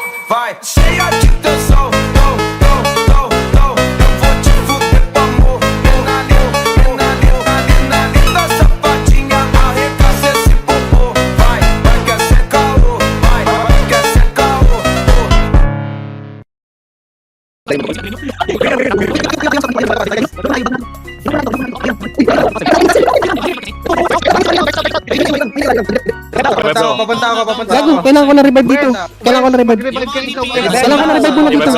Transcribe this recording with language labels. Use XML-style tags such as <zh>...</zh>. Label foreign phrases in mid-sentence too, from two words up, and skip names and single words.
<pt>vai, cheia de tensão. Eu vou te fuder com amor. Linda safadinha, arregaça esse popô. Vai, quer ser caô. Vai, quer ser caô.</pt> <tl>Papunta ako. Gago, kailangan ko na revive dito. Kailangan ko na revive. Kailangan ko na revive muna dito.</tl>